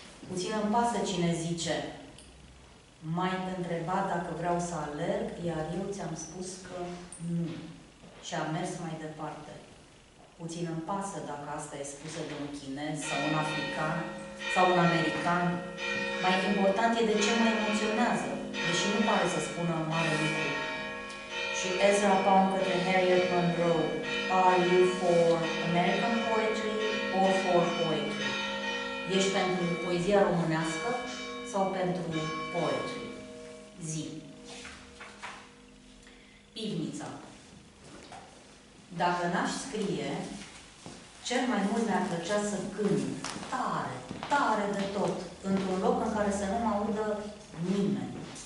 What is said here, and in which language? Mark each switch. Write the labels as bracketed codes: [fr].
[ro] Puțin îmi pasă cine zice: m-ai întrebat dacă vreau să alerg, iar eu ți-am spus că nu. Și am mers mai departe. Puțin îmi pasă dacă asta e spusă de un chinez sau un african sau un american. Mai important e de ce mă emoționează, deși nu pare să spună mare lucru. Și Ezra Pound către Harriet Monroe: [en] Are you for American poetry or for poetry? [ro] Ești pentru poezia românească sau pentru poetry? Zi. Pivnița. Dacă n-aș scrie, cel mai mult mi-ar plăcea să cânt, tare, tare de tot, într-un loc în care să nu mă audă nimeni.